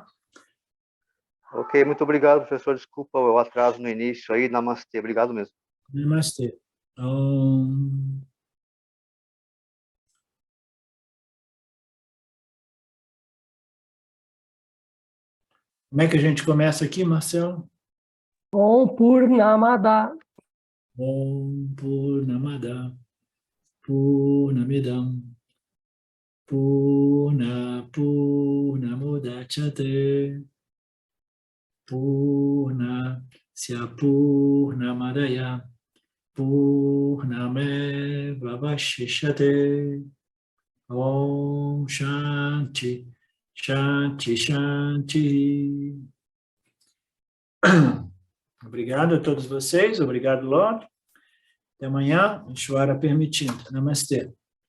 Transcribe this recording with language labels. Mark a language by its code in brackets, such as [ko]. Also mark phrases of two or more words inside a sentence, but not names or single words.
[pt] Ok, muito obrigado, professor. Desculpa o atraso no início aí. Namastê, obrigado mesmo. Namastê. Como é que a gente começa aqui, Marcelo? [sa] Om Purnamada. Om Purnamada. Purnamidam. Purnamudachyate. Purnasya Purnamadaya. Purnameva Vashishyate. Om Shanti, Shanti, Shanti. [pt] Obrigado a todos vocês, obrigado, Lord. Até amanhã, Ishvara permitindo. Namastê.